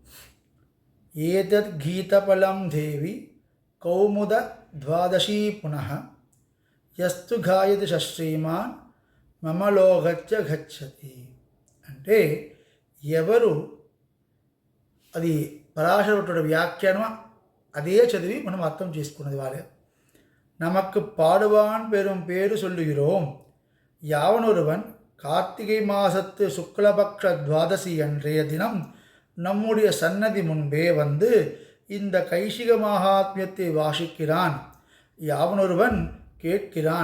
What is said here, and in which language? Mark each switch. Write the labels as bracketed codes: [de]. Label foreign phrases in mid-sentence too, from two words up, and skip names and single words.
[sa] एतद् गीतफलं देवि कौमुद द्वादशी पुनः यस्तु गायति श्रीमान् मम लोकच्च गच्छति. [te] అంటే ఎవరు అది పరాశరభట్టుడు వ్యాఖ్యానం అదే చదివి మనం అర్థం చేసుకున్నది వాళ్ళే. [ta] நமக்கு பாடுவான் பெரும் பேரு சொல்லுகிறோம். யாவனொருவன் கார்த்திகை மாசத்து சுக்லபக்ஷ துவாதசி அன்றைய தினம் நம்முடைய சன்னதி முன்பே வந்து இந்த கைசிக மகாத்மியத்தை வாசிக்கிறான். யாவனொருவன் கேட்கிறான்.